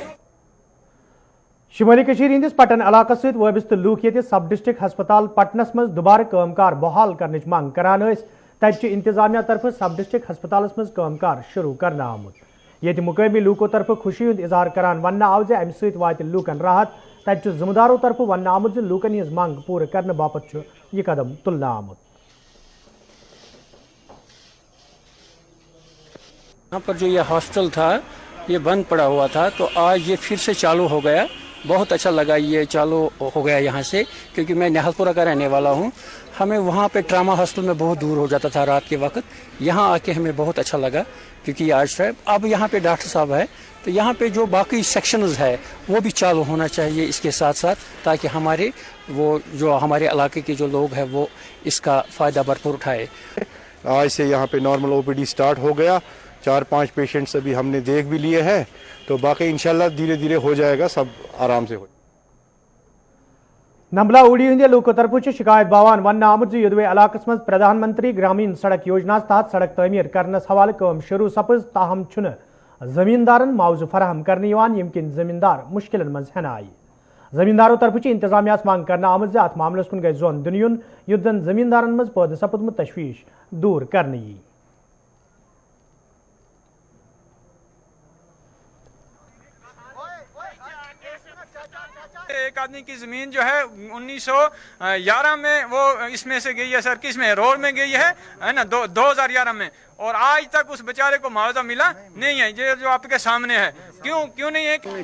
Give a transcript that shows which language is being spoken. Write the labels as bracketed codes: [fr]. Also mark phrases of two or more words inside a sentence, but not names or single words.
[ks] شمالی کشیر ہندس پٹن علاقس ست وابستہ لوک ییٚتہِ سب ڈسٹرکٹ ہسپتال پٹنس منٛز دوبارٕ کٲم کار بحال کرنٕچ منٛگ کران ٲسۍ تتہِ چھُ انتظامیہ طرفہٕ سب ڈسٹرکٹ ہسپتالس منٛز کٲم کار شروع کرنہٕ آمُت ییٚتہِ مقٲمی لوٗکو طرفہٕ خوشی ہُنٛد اظہار کران وننہٕ آو زِ امہِ سۭتۍ واتہِ لوٗکن راحت تتہِ چھُ ذمہٕ دارو طرفہٕ وننہٕ آمُت زِ لوٗکن ہٕنٛز منٛگ پوٗرٕ کرنہٕ باپتھ چھُ یہِ قدم تُلنہٕ آمُت [ur] یہاں پر جو یہ ہاسٹل تھا یہ بند پڑا ہوا تھا تو آج یہ پھر سے چالو ہو گیا بہت اچھا لگا یہ چالو ہو گیا یہاں سے کیونکہ میں نہال پورہ کا رہنے والا ہوں ہمیں وہاں پہ ٹراما ہاسٹل میں بہت دور ہو جاتا تھا رات کے وقت یہاں آ کے ہمیں بہت اچھا لگا کیونکہ یہ آج ہے اب یہاں پہ ڈاکٹر صاحب ہے تو یہاں پہ جو باقی سیکشنز ہے وہ بھی چالو ہونا چاہیے اس کے ساتھ ساتھ تاکہ ہمارے وہ جو ہمارے علاقے کے جو لوگ ہیں وہ اس کا فائدہ بھرپور اٹھائے آج سے یہاں پہ [en] normal OPD start [ur] ہو گیا 4-5 پیشنٹس ابھی ہم نے دیکھ بھی لیے ہیں تو باقی انشاءاللہ دھیرے دھیرے ہو جائے گا سب آرام سے ہو [ks] نمبلا اوڑی ہندِ لوٗکو طرفہٕ چھِ شکایت باوان وننہٕ آمُت زِ یوٚدوے علاقس منٛز پردھان منتری گرامین سڑک یوجناہس تحت سڑک تعمیٖر کرنس حوالہٕ کٲم شروع سپٕز تاہم چھُنہٕ زمیٖندارن معاوضہٕ فراہم کرنہٕ یِوان ییٚمہِ کِنۍ زمیٖندار مُشکِلن منٛز ہٮ۪نہٕ آیہِ زمیٖندارو طرفہٕ چھِ انتظامیہس منٛگ کرنہٕ آمٕژ زِ اتھ معاملس کُن گژھِ زوٚن دِنہٕ یُن یُتھ زن زمیٖندارن منٛز پٲدٕ سپُدمُت تشویش دوٗر کرنہٕ یِیہِ [ur] ایک آدمی کی زمین جو ہے 1911 میں وہ اس میں سے گئی ہے سر کس میں روڈ میں گئی ہے نا 2011 میں اور آج تک اس بیچارے کو معاوضہ ملا نہیں ہے یہ جو آپ کے سامنے ہے کیوں نہیں ہے